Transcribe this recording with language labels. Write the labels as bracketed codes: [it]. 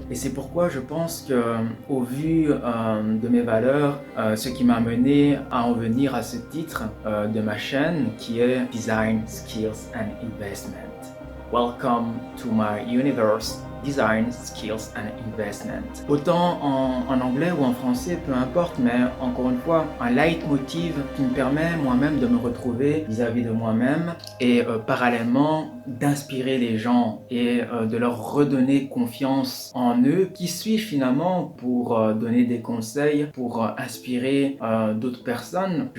[fr] Et c'est pourquoi je pense que, au vu de mes valeurs, ce qui m'a mené à en venir à ce titre de ma chaîne, qui est Design, Skills and Investment. [en] Welcome to my universe. Design, Skills and Investment. [fr] Autant en anglais ou en français, peu importe, mais encore une fois, un leitmotiv qui me permet moi-même de me retrouver vis-à-vis de moi-même et parallèlement d'inspirer les gens et de leur redonner confiance en eux. Qui suis-je finalement pour donner des conseils, pour inspirer d'autres personnes?